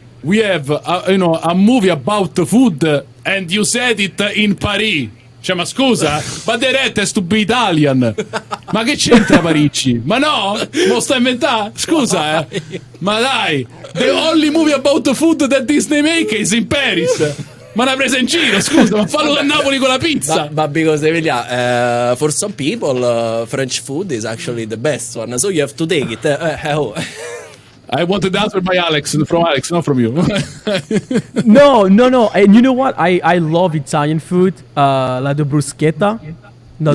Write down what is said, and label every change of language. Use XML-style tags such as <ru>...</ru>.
<en>We have, a movie about food, and you said it in Paris.</en> <it>Cioè, ma scusa, ma</it> <en>the rat has to be Italian.</en> <it>Ma che c'entra Paricci? Ma no? Mo sta inventando? Scusa, Ma dai,</it> <en>the only movie about food that Disney make is in Paris.</en> <it>Ma l'ha presa in giro, scusa, ma fallo a Napoli con la pizza.</it> <en>But because Emilia, for some people, French food is actually the best one. So you have to take it. I wanted the answer by Alex, from Alex, not from you. No. And you know what? I love Italian food, like the bruschetta, not</en>